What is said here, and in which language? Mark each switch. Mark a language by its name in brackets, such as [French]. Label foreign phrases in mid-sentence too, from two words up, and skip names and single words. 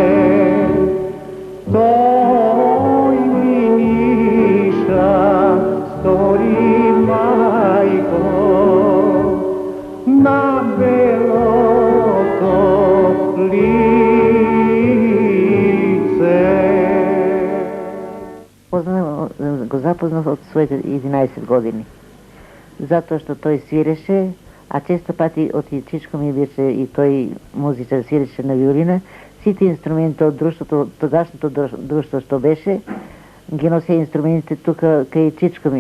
[Macedonian] Тој ми ниша стори мајко, на бело то лице. Го запознах од своите 11 години. Затоа што тој свиреше, а често пати од чичко ми беше и тој музичар, свиреше на виолина. Сите инструменти од друштвото, тогашното друштво што беше, ги носе инструментите тука кај чичко ми.